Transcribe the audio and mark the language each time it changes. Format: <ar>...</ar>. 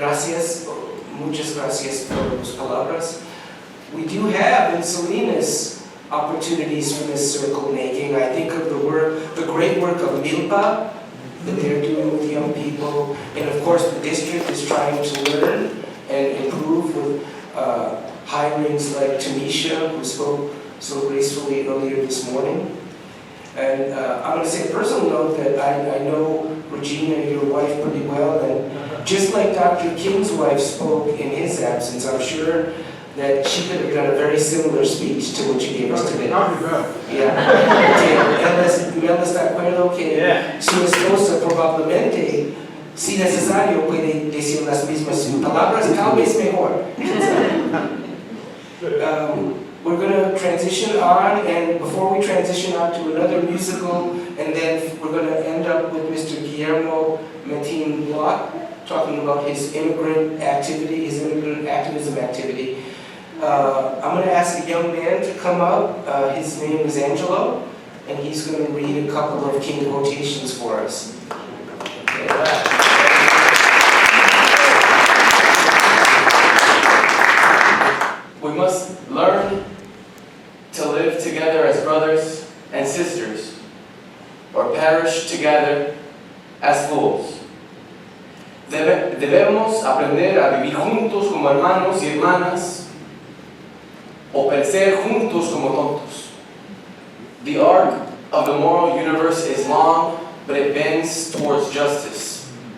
<es>Muchas gracias por tus palabras.</es> <en>We do have in Salinas opportunities for this circle making. I think of the great work of MILPA that they're doing with young people. And of course the district is trying to learn and improve with hirings like Tanisha, who spoke so gracefully earlier this morning. And I'm going to say a personal note that I know Regina, your wife, pretty well, and just like Dr. King's wife spoke in his absence, I'm sure that she could have done a very similar speech to what you gave us today. Yeah.</en> <es>Él está de acuerdo que su esposa probablemente, si necesario, puede decir las mismas palabras, tal vez mejor.</es> <en>We're going to transition on, and before we transition on to another musical, and then we're going to end up with Mr. Guillermo Martin Block, talking about his immigrant activity, his immigrant activism activity. I'm going to ask a young man to come up. His name is Angelo, and he's going to read a couple of King quotations for us. We must learn to live together as brothers and sisters, or perish together as fools.</en> <es>Debemos aprender a vivir juntos como hermanos y hermanas, o perecer juntos como tontos.</es> <en>The arc of the moral universe is long, but it bends towards justice.</en>